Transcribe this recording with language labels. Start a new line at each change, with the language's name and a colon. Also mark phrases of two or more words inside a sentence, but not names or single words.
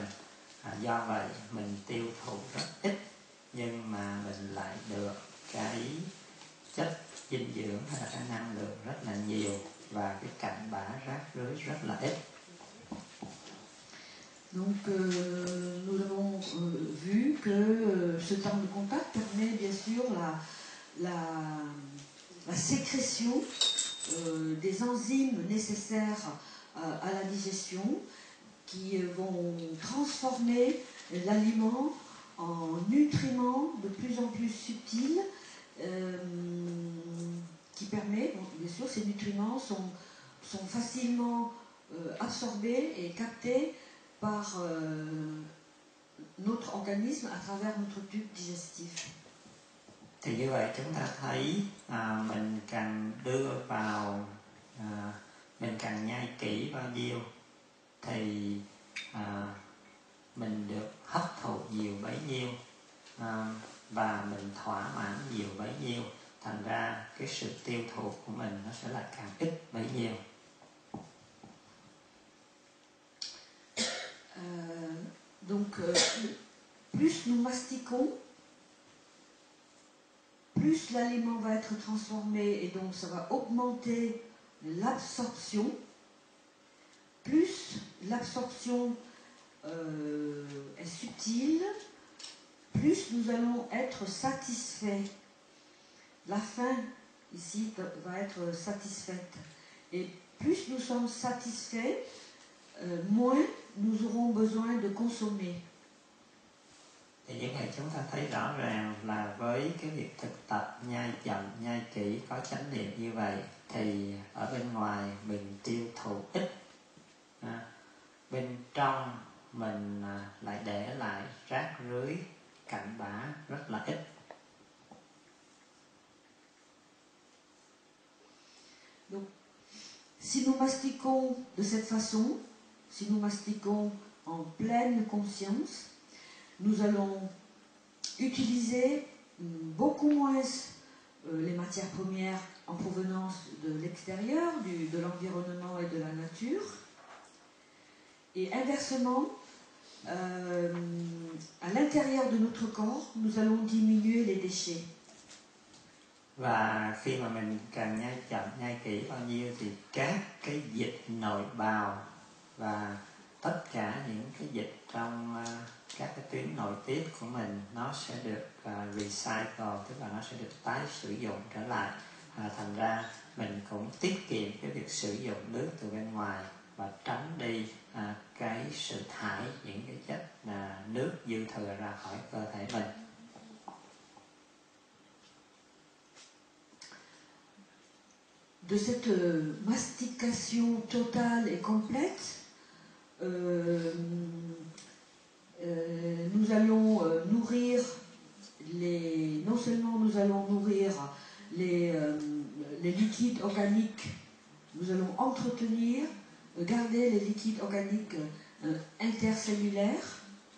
Vietnamese: Do vậy mình tiêu thụ rất ít nhưng mà mình lại được cái chất dinh dưỡng hay là cái năng lượng rất là nhiều và cái cặn bã rác rưới rất là ít.
French: Donc nous avons vu que ce temps de contact permet bien sûr la sécrétion des enzymes nécessaires à la digestion qui vont transformer l'aliment en nutriments de plus en plus subtils qui permet, bon, bien sûr ces nutriments sont facilement absorbés et captés par notre organisme à travers notre tube digestif.
Vietnamese: Thì như vậy chúng ta thấy mình càng đưa vào, mình càng nhai kỹ bao nhiêu thì mình được hấp thụ nhiều bấy nhiêu và mình thỏa mãn nhiều bấy nhiêu. Thành ra cái sự tiêu thụ của mình nó sẽ là càng ít bấy nhiêu.
French: Donc plus nous mastiquons, plus l'aliment va être transformé et donc ça va augmenter l'absorption. Plus l'absorption est subtile, plus nous allons être satisfaits. La faim ici va être satisfaite. Et plus nous sommes satisfaits, moins nous aurons besoin de consommer.
Vietnamese: Thì những ngày chúng ta thấy rõ ràng là với cái việc thực tập nhai chậm, nhai kỹ, có chánh niệm như vậy thì ở bên ngoài mình tiêu thụ ít, bên trong mình lại để lại rác rưới, cặn bã rất là ít.
French: Donc, si nous mastiquons de cette façon, si nous mastiquons en pleine conscience, nous allons utiliser beaucoup moins les matières premières en provenance de l'extérieur, de l'environnement et de la nature. Et inversement, à l'intérieur de notre corps, nous allons diminuer les déchets.
Vietnamese: Và khi mà mình càng nhai chậm, nhai kỹ bao nhiêu thì các cái dịch nội bào và tất cả những cái dịch trong các cái tuyến nội tiết của mình nó sẽ được recycle, tức là nó sẽ được tái sử dụng trở lại. Thành ra mình cũng tiết kiệm cái việc sử dụng nước từ bên ngoài và tránh đi cái sự thải những cái chất nước dư thừa ra khỏi cơ thể mình.
French: De cette mastication totale et complète, nous allons nourrir non seulement nous allons nourrir les liquides organiques, nous allons entretenir, garder les liquides organiques intercellulaires